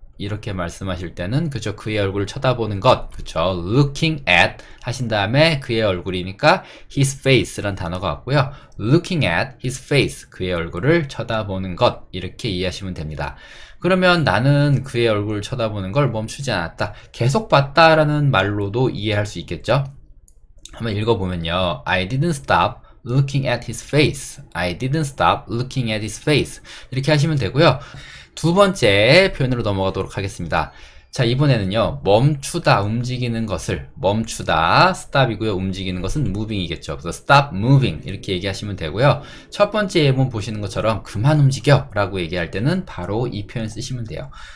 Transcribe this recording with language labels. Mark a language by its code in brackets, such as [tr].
[ko] 이렇게 말씀하실 때는 그죠, 그의 얼굴을 쳐다보는 것, 그쵸, [en] looking at [ko] 하신 다음에 그의 얼굴이니까 [en] his face [ko] 란 단어가 왔고요. [en] looking at his face, [ko] 그의 얼굴을 쳐다보는 것, 이렇게 이해하시면 됩니다. 그러면 나는 그의 얼굴을 쳐다보는 걸 멈추지 않았다, 계속 봤다라는 말로도 이해할 수 있겠죠. [en] 한번 읽어보면요, I didn't stop looking at his face. I didn't stop looking at his face. [ko] 이렇게 하시면 되고요. 두 번째 표현으로 넘어가도록 하겠습니다. 자, 이번에는요, 멈추다, 움직이는 것을, 멈추다, stop이고요. 움직이는 것은 moving이겠죠. 그래서 [en] stop moving [ko] 이렇게 얘기하시면 되고요. 첫 번째 예문 보시는 것처럼 그만 움직여 라고 얘기할 때는 바로 이 표현 쓰시면 돼요.